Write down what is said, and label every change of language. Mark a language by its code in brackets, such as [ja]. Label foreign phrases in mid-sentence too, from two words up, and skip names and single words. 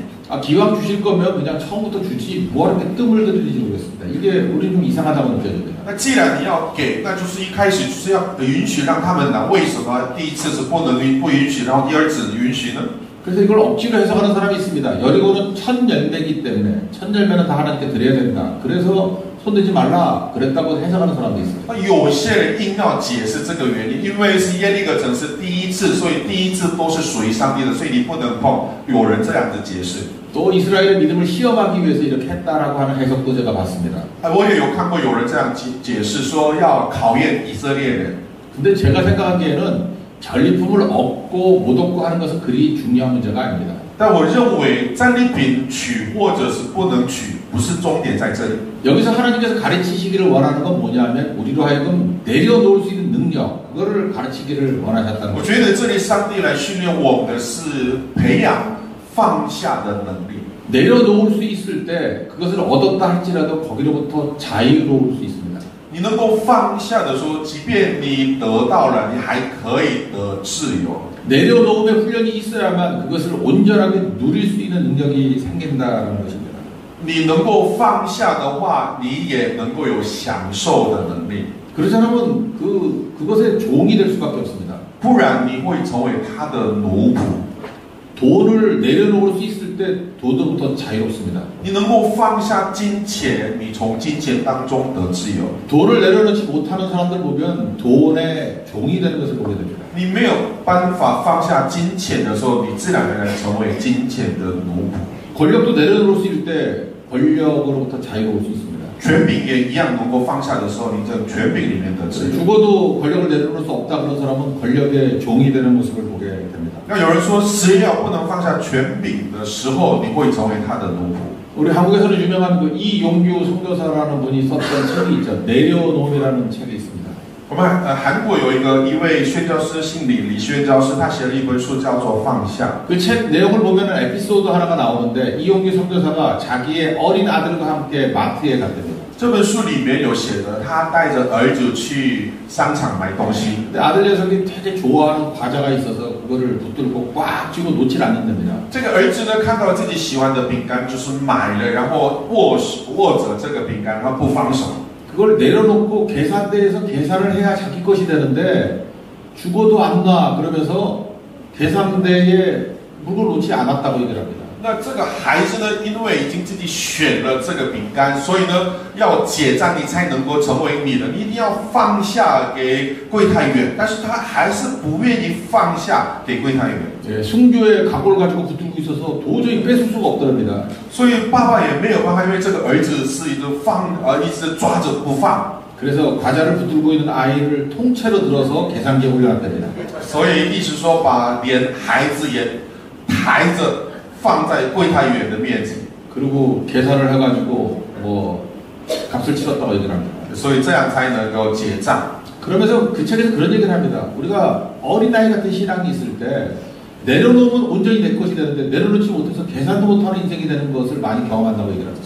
[ko] 기왕 주실 거면 그냥 처음부터 주지 뭐하러 이렇게 뜸을 들이는지 모르겠습니다. 이게 우리 좀 이상하다고 느껴집니다. [zh] 那既然你要给，那就是一开始就是要允许让他们拿。为什么第一次是不允许，然后第二次允许呢？ [ko] 그래서 이걸 억지로 해석하는 사람이 있습니다. 여리고는 첫 열매이기 때문에 첫 열매는 다 하나님께 드려야 된다. 그래서 손대지 말라 그랬다고 해석하는 사람도 있어요. [zh] 有些人硬要解释这个原因，因为是耶利哥城是第一次，所以第一次都是属于上帝的，所以你不能碰。有人这样子解释。 [ko] 또 이스라엘의 믿음을 시험하기 위해서 이렇게 했다라고 하는 해석도 제가 봤습니다. [zh] 我也有看过有人这样解释，说要考验以色列人。 [ko] 근데 제가 생각하기에는 전리품을 얻고 못 얻고 하는 것은 그리 중요한 문제가 아닙니다. [zh] 但我认为战利品取或者是不能取，不是终点在这里。 [ko] 여기서 하나님께서 가르치시기를 원하는 건 뭐냐면 우리로 하여금 내려놓을 수 있는 능력 그거를 가르치기를 원하셨다는 [zh] 我 [ko] 거죠. [zh] 觉得这里上帝来训练我们的是培养放下的能力。 [ko] 내려놓을 수 있을 때 그것을 얻었다 할지라도 거기로부터 자유로울 수 있습니다. [zh] 你能够放下的说，即便你得到了，你还可以得自由。 [ko] 내려놓음의 훈련이 있어야만 그것을 온전하게 누릴 수 있는 능력이 생긴다는 것입니다. [zh] 你能够放下的话，你也能够有享受的能力。 [ko] 그렇지 않으면 그것의 종이 될 수밖에 없습니다. [zh] 不然你会成为他的奴仆。 [ko] 돈을 내려놓을 수 있을 때 돈으로부터 자유롭습니다. [zh] 你能够放下金钱，你从金钱当中得自由。 [ko] 돈을 내려놓지 못하는 사람들 보면 돈의 종이 되는 것을 보게 됩니다. [zh] 你没有办法放下金钱的时候，你自然而然成为金钱的奴仆。 [ko] 권력도 내려놓을 수 있을 때 권력으로부터 자유로울 수 있습니다. [zh] 权柄也一样能够放下的时候，你在权柄里面得自由。 [ko] 죽어도 권력을 내려놓을 수 없다 그런 사람은 권력의 종이 되는 모습을 보게 됩니다. [zh] 那有人说，只要不能放下权柄的时候，你会成为他的奴仆。 [ko] 우리 한국에서는 유명한 그 이용규 선교사라는 분이 썼던 책이 있죠. 내려놓음이라는 책이 있습니다. [zh] 我们韩国有一位宣教师，姓李宣教师，他写了一本书叫做《放下》。 [ko] 그 책 내용을 보면 에피소드 하나가 나오는데 이용규 선교사가 자기의 어린 아들과 함께 마트에 갔답니다. [zh] 这本书里面有写的，他带着儿子去商场买东西。 [ko] 근데 아들 녀석이 되게 좋아하는 과자가 있어서 그거를 붙들고 꽉 쥐고 놓질 않는답니다. [zh] 这个儿子呢，看到自己喜欢的饼干，就是买了，然后握着这个饼干，然后不放手。 [ko] 그걸 내려놓고 계산대에서 계산을 해야 자기 것이 되는데 죽어도 안 놔 그러면서 계산대에 물건을 놓지 않았다고 얘기를 합니다. [zh] 那这个孩子呢，因为已经自己选了这个饼干，所以呢，要结账你才能够成为你的，你一定要放下给柜台员，但是他还是不愿意放下给柜台员。 [ko] 예, 순교의 각오를 가지고 붙들고 있어서 도저히 뺏을 수가 없더랍니다. [zh] 所以爸爸也没有办法，因为这个儿子是一直一直抓着不放。 [ko] 그래서 과자를 붙들고 있는 아이를 통째로 들어서 계산기에 올려놨답니다. [zh] 所以意思说，把连孩子也抬着放在柜台员的面前。 [ko] 그리고 계산을 해가지고 뭐 값을 치렀다고 얘기를 합니다. [zh] 所以这样才能够结账。 [ko] 그러면서 그 책에서 그런 얘기를 합니다. 우리가 어린아이 같은 신앙이 있을 때 내려놓으면 온전히 내 것이 되는데 내려놓지 못해서 계산도 못하는 인생이 되는 것을 많이 경험한다고 얘기를 합니다.